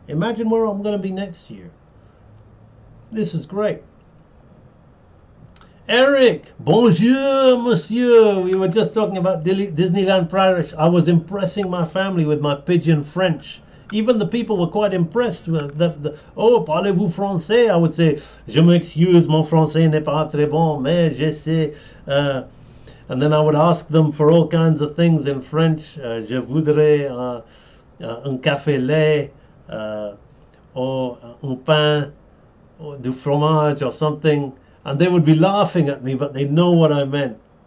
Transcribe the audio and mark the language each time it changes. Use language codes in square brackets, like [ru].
[en] Imagine where I'm going to be next year. This is great. Eric, [fr] bonjour, monsieur. [en] We were just talking about Disneyland Paris. I was impressing my family with my pidgin French. Even the people were quite impressed with that. [fr] Oh, parlez-vous français? [en] I would say, [fr] je m'excuse, mon français n'est pas très bon, mais j'essaie. [en] And then I would ask them for all kinds of things in French. [fr] Je voudrais un café lait, or un pain, or du fromage, [en] or something. And they would be laughing at me, but they know what I meant.